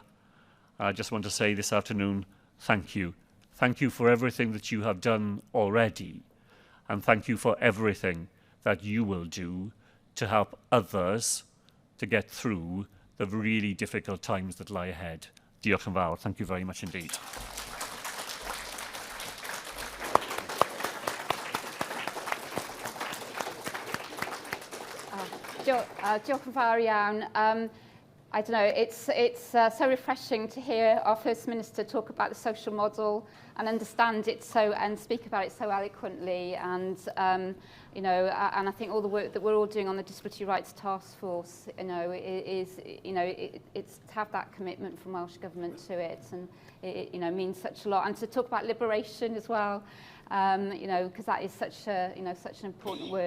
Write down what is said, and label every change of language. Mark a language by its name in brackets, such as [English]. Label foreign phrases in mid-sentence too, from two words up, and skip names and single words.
[English] I just want to say this afternoon, thank you. Thank you for everything that you have done already, and thank you for everything that you will do to help others to get through the really difficult times that lie ahead. [Welsh] Diolch yn fawr. [English] Thank you very much indeed. [Welsh] Diolch yn fawr iawn. [English] I don't know, it's so refreshing to hear our First Minister talk about the social model and understand it and speak about it so eloquently, and you know, and I think all the work that we're all doing on the Disability Rights Task Force, you know, it's to have that commitment from Welsh Government to it, and it you know, means such a lot, and to talk about liberation as well, you know, because that is such a, you know, such an important word.